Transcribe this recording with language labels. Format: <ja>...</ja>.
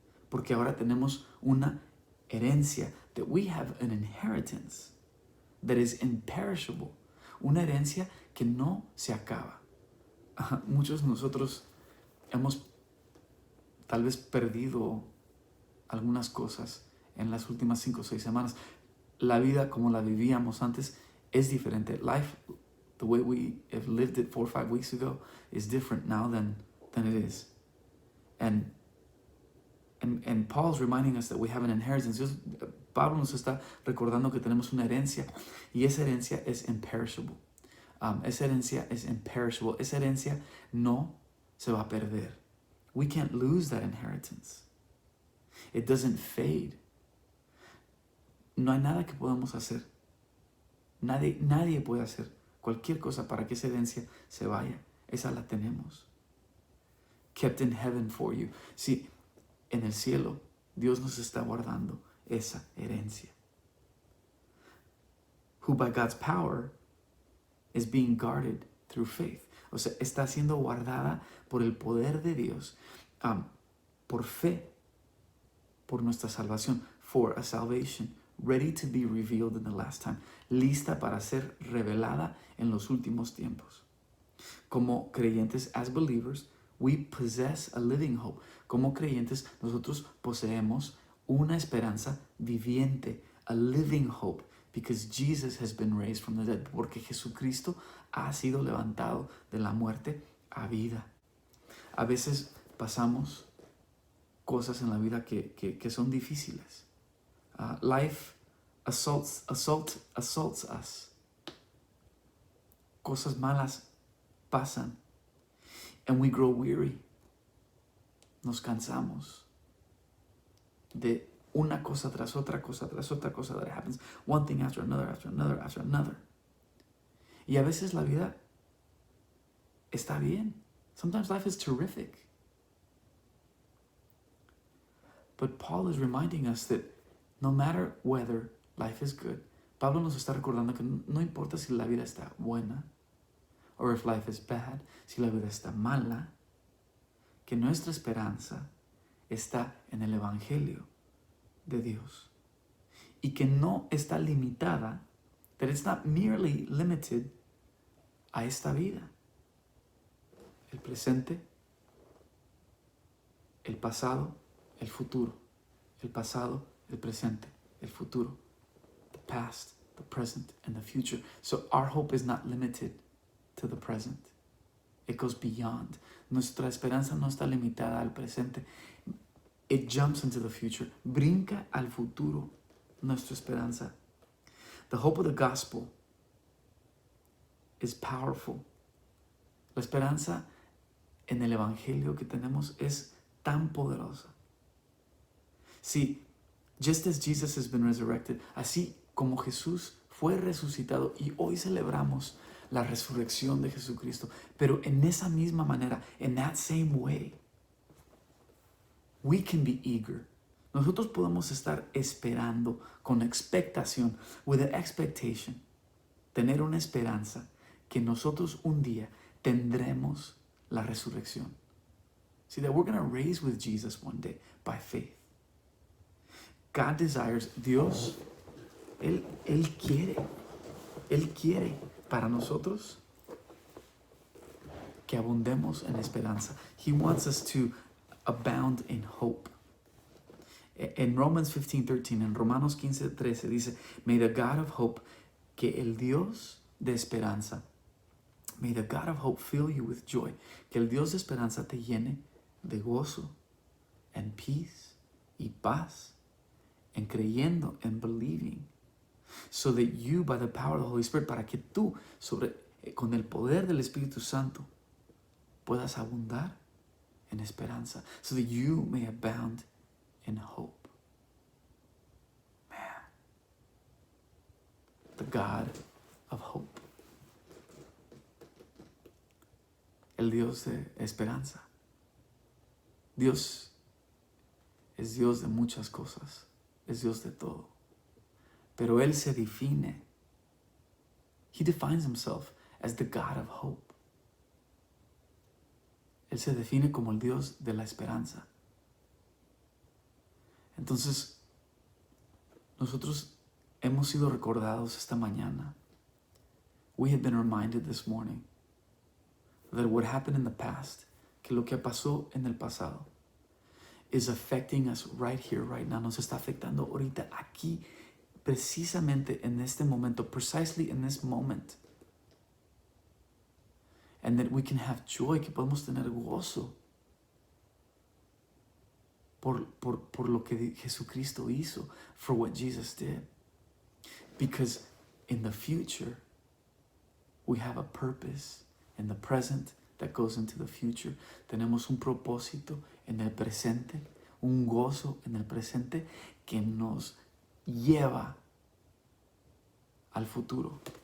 <es>Porque ahora tenemos una herencia,</es> <en>that we have an inheritance that is imperishable,</en> <es>una herencia que no se acaba. Muchos de nosotros hemos tal vez perdido algunas cosas en las últimas 5 o 6 semanas. La vida como la vivíamos antes es diferente.</es> <en>Life, the way we have lived it 4 or 5 weeks ago, is different now than it is. And Paul's reminding us that we have an inheritance.</en> <es>Pablo nos está recordando que tenemos una herencia, y esa herencia es imperishable. Esa herencia es imperishable. Esa herencia no se va a perder.</es> <en>We can't lose that inheritance. It doesn't fade.</en> <es>No hay nada que podamos hacer. Nadie puede hacer cualquier cosa para que esa herencia se vaya. Esa la tenemos.</es> <en>Kept in heaven for you.</en> <es>Sí, en el cielo Dios nos está guardando esa herencia.</es> <en>Who by God's power is being guarded through faith.</en> <es>O sea, está siendo guardada por el poder de Dios, por fe, por nuestra salvación,</es> <en>for a salvation ready to be revealed in the last time,</en> <es>lista para ser revelada en los últimos tiempos. Como creyentes,</es> <en>as believers, we possess a living hope.</en> <es>Como creyentes, nosotros poseemos una esperanza viviente,</es> <en>a living hope, because Jesus has been raised from the dead,</en> <es>porque Jesucristo ha sido levantado de la muerte a vida. A veces pasamos cosas en la vida que son difíciles.</es> <en>Life assaults us.</en> <es>Cosas malas pasan.</es> <en>And we grow weary.</en> <es>Nos cansamos de una cosa tras otra cosa</es> <en>that happens. One thing after another, after another, after another.</en> <es>Y a veces la vida está bien.</es> <en>Sometimes life is terrific. But Paul is reminding us that no matter whether life is good,</en> <es>Pablo nos está recordando que no importa si la vida está buena,</es> <en>or if life is bad,</en> <es>si la vida está mala, que nuestra esperanza está en el Evangelio de Dios. Y que no está limitada,</es> <en>that it's not merely limited</en> <es>a esta vida. El presente, el pasado, el futuro. El pasado, el presente, el futuro.</es> <en>The past, the present, and the future. So our hope is not limited to the present. It goes beyond.</en> <es>Nuestra esperanza no está limitada al presente.</es> <en>It jumps into the future.</en> <es>Brinca al futuro. Nuestra esperanza.</es> <en>The hope of the gospel is powerful.</en> <es>La esperanza en el evangelio que tenemos es tan poderosa. Sí,</es> <en>just as Jesus has been resurrected,</en> <es>así como Jesús fue resucitado y hoy celebramos la resurrección de Jesucristo, pero en esa misma manera,</es> <en>in that same way, we can be eager.</en> <es>Nosotros podemos estar esperando con expectación,</es> <en>with an expectation,</en> <es>tener una esperanza que nosotros un día tendremos la resurrección.</es> <en>See, that we're going to raise with Jesus one day by faith. God desires,</en> <es>Dios, Él quiere para nosotros que abundemos en esperanza.</es> <en>He wants us to abound in hope.</en> <es>En Romans 15:13, en Romanos 15:13 dice,</es> <en>may the God of hope,</en> <es>que el Dios de esperanza, may the God of hope</es> <en>fill you with joy,</en> <es>que el Dios de esperanza te llene de gozo,</es> <en>and peace,</en> <es>y paz, en creyendo,</es> <en>and believing, so that you, by the power of the Holy Spirit,</en> <es>para que tú, con el poder del Espíritu Santo, puedas abundar en esperanza,</es> <en>so that you may abound in hope. Man, the God of hope.</en> <es>El Dios de esperanza. Dios es Dios de muchas cosas, es Dios de todo. Pero Él se define.</es> <en>He defines himself as the God of hope.</en> <es>Él se define como el Dios de la esperanza. Entonces, nosotros hemos sido recordados esta mañana.</es> <en>We have been reminded this morning that what happened in the past,</en> <es>que lo que pasó en el pasado,</es> <en>is affecting us right here, right now.</en> <es>Nos está afectando ahorita, aquí, precisamente en este momento,</es> <en>precisely in this moment. And that we can have joy,</en> <es>que podemos tener gozo por lo que Jesucristo hizo,</es> <en>for what Jesus did. Because in the future, we have a purpose in the present that goes into the future.</en> <es>Tenemos un propósito en el presente, un gozo en el presente que nos lleva al futuro.</es>